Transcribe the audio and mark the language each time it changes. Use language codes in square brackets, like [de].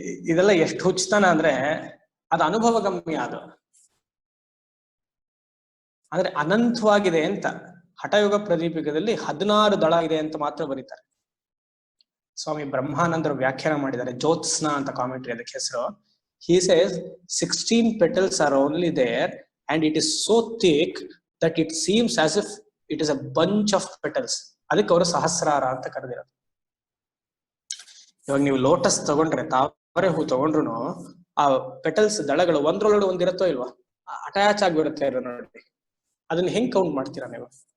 [kn] ಇದೆಲ್ಲ ಎಷ್ಟು ಹುಚ್ಚತನ ಅಂದ್ರೆ ಅದು ಅನುಭವ ಗಮ್ಯ. ಅದು ಅಂದ್ರೆ ಅನಂತವಾಗಿದೆ ಅಂತ. ಹಠಯೋಗ ಪ್ರದೀಪಿಕದಲ್ಲಿ 16 ದಳ ಇದೆ ಅಂತ ಮಾತ್ರ ಬರೀತಾರೆ. ಸ್ವಾಮಿ ಬ್ರಹ್ಮಾನಂದರು ವ್ಯಾಖ್ಯಾನ ಮಾಡಿದ್ದಾರೆ, ಜ್ಯೋತ್ಸ್ನಾ ಅಂತ ಕಾಮೆಂಟ್ರಿ ಅದಕ್ಕೆ ಹೆಸರು. [en] He says 16 petals are only there and it is so thick that it seems as if it is a bunch of petals. [kn] ಅದಕ್ಕೆ ಅವರು ಸಹಸ್ರಾರ ಅಂತ ಕರೆದಿರೋದು. ಇವಾಗ ನೀವು ಲೋಟಸ್ ತಗೊಂಡ್ರೆ, ತಾವರೆ ಹೂ ತಗೊಂಡ್ರು ಆ ಪೆಟಲ್ಸ್ ದಳಗಳು ಒಂದ್ರೊಳಗಡೆ ಒಂದಿರತ್ತೋ ಇಲ್ವಾ, ಅಟ್ಯಾಚ್ ಆಗಿರುತ್ತೆ ನೋಡಿ. ಅದನ್ನ ಹೆಂಗ್ ಕೌಂಟ್ ಮಾಡ್ತೀರಾ ನೀವು?